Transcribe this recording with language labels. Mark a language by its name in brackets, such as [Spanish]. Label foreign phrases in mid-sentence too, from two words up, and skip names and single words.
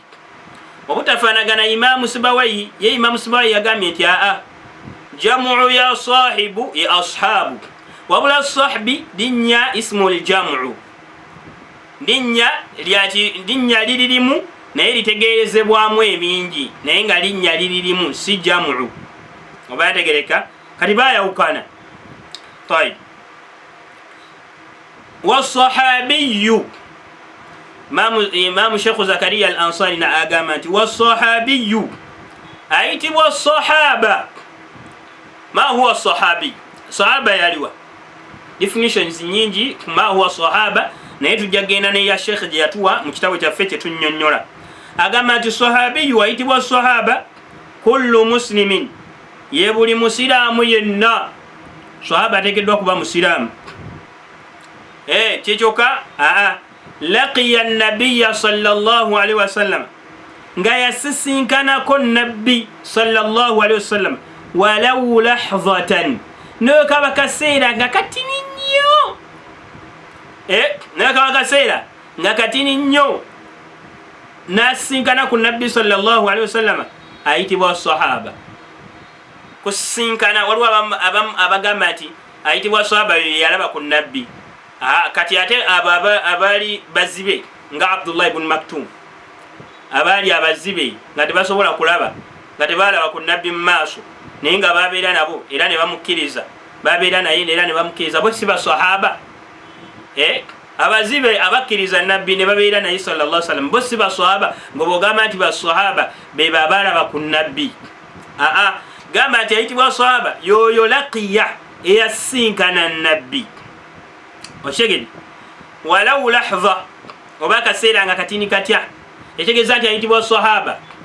[Ganda] Obutafaanagana Imamu Sibawayi, ye Imamu Sibawayi yagambye nti jamu ya sahibu ye ashabu, wabula sahbi linnya [Arabic] اسم الجمع, [Ganda] linnya liririmu naye litegeerezebwamu ebingi naye nga linnya liririmu si jamu. Oba yategereka? Kati bayawukana. Tayib. [Arabic] والصحابي, [Ganda] Imamu Sheikh Zakaria al-Ansari na agamba nti wasahabiyu ayitibwa sahaba. [Arabic] ما هو صحابي? [Ganda] Sahaba yaliwa definitions nyingi [Arabic] ما هو صحابة, [Ganda] naye tujja genda neya Sheikh gye yatuwa mu kitabo kyaffe kye tunnyonnyola. Agamba nti sahabiyu ayitibwa sahaba [Arabic] كل مسلم, [Ganda] ye buli musiraamu yenna. Sahaba ateekeddwa kuba musiraamu. Kyekyoka [Arabic] لقي النبي صلى الله عليه وسلم, [Ganda] nga yasisinkanako nabbi [Arabic] صلى الله عليه وسلم ولو لحظة [Ganda] naye kaba kaseera nga katini nnyo naye kaba kaseera nga katini nnyo nasisinkana ku nabbi [Arabic] صلى الله عليه وسلم [Ganda] ayitibwa sahaba kusinkana waliwo abagamba nti ayitibwa sahaba yalaba ku nabbi kati ate abali bazibe nga Abdullah ibn Maktum abali abazibe nga tebasobola kulaba nga tebalaba ku nabbi mu maaso naye nga babeera nabo era ne bamukkiriza babeera naye era ne bamukkiriza bo si basahaba abazibe abakkiriza nabbi ne babeera naye [Arabic] صلى الله عليه وسلم [Ganda] bo si basahaba ng'obogamba nti basahaba be babalaba ku nabbi gamba nti ayitibwa sahaba yoyo laqiya eyasinkana nabbi okyegedde [Arabic] ولو لحظة [Ganda] oba akaseera nga katini katya ekitegeeza nti ayitibwa sahaba